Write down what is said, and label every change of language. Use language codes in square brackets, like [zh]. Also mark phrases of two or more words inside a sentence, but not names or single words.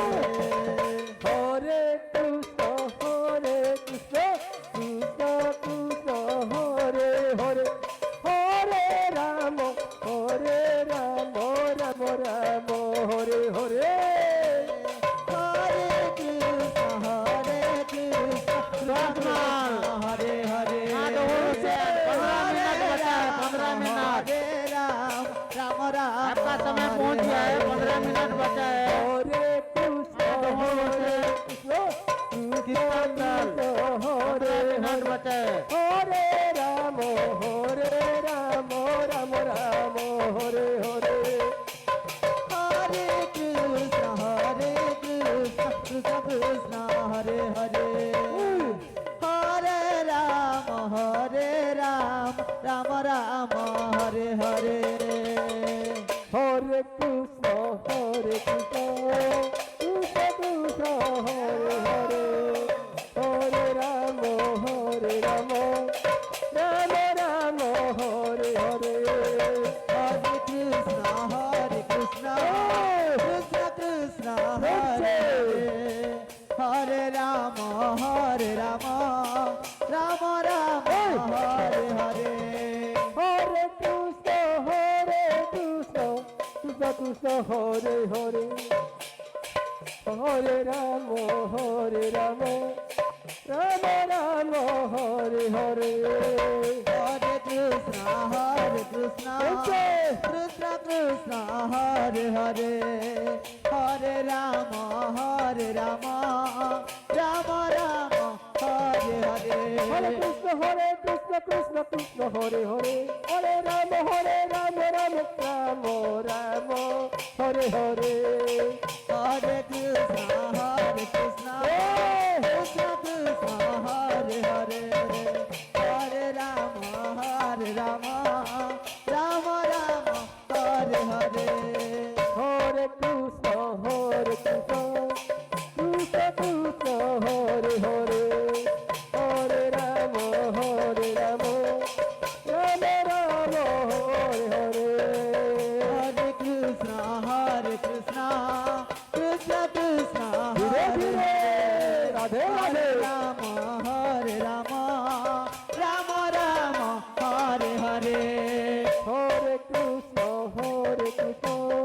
[sa] হরে কৃষ্ণ কৃষ্ণ কৃষ্ণ হরে হরে হরে রাম রাম রাম হরে হরে হরে কৃষ্ণ কৃষ্ণ হরে হরে [hi] पंद्रह मिनट [sa] हरे राम राम राम [hi] आपका समय पहुंच गया है 15 मिनट बचा है [sa] হরে কৃষ্ণ কৃষ্ণ হরে [hi] मिनट बचा है [sa] হরে রাম রাম রাম হরে হরে हरे कृष्ण कृष्ण कृष्ण हरे हरे हरे राम राम राम हरे हरे হরে কৃষ্ণ কৃষ্ণ কৃষ্ণ হরে হরে হরে রাম রাম রাম হরে হরে हरे कृष्ण कृष्ण कृष्ण हरे हरे राम राम राम हरे हरे হরে কৃষ্ণ কৃষ্ণ কৃষ্ণ হরে হরে হরে রাম রাম রাম হরে হরে हरे कृष्ण कृष्ण कृष्ण हरे हरे हरे राम राम राम हरे हरे হরে কৃষ্ণ কৃষ্ণ কৃষ্ণ হরে হরে হরে রাম রাম রাম রাম হরে হরে हरे कृष्ण कृष्ण कृष्ण हरे हरे हरे राम राम राम हरे हरे হরে কৃষ্ণ কৃষ্ণ কৃষ্ণ হরে হরে হরে রাম রাম রাম হরে হরে हरे कृष्ण कृष्ण कृष्ण ধীরে हरे ধীরে রাধে हरे রাধে राम राम राम हरे हरे হরে কৃষ্ণ কৃষ্ণ